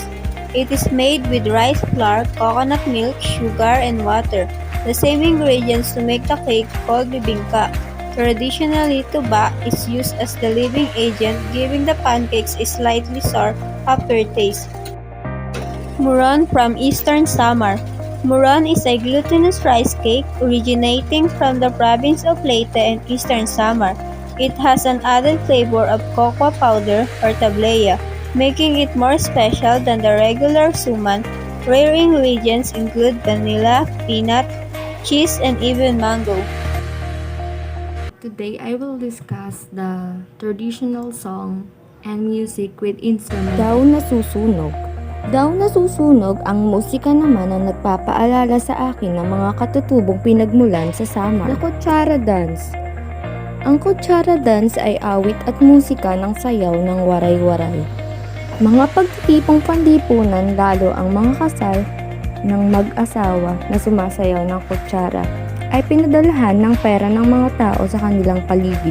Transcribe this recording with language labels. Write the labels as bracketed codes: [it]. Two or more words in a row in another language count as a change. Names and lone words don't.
[en] It is made with rice flour, coconut milk, sugar, and water, the same ingredients to make the cake called bibingka. Traditionally, tuba is used as the leavening agent, giving the pancakes a slightly sour aftertaste. Muron from eastern Samar. Muron is a glutinous rice cake originating from the province of Leyte and eastern Samar. It has an added flavor of cocoa powder or tablea, making it more special than the regular suman. Rare ingredients include vanilla, peanut, cheese, and even mango. Today I will discuss the traditional song and music with instrument. [tl] Daw nasusunog. Daw nasusunog ang musika naman ang nagpapaalala sa akin ng mga katutubong pinagmulan sa Samar. [en] The Kutsara Dance. [tl] Ang Kutsara Dance ay awit at musika ng sayaw ng waray-waray. Mga pagtitipong panlipunan, lalo ang mga kasal ng mag-asawa na sumasayaw ng kutsara, ay pinadalahan ng pera ng mga tao sa kanilang paligid.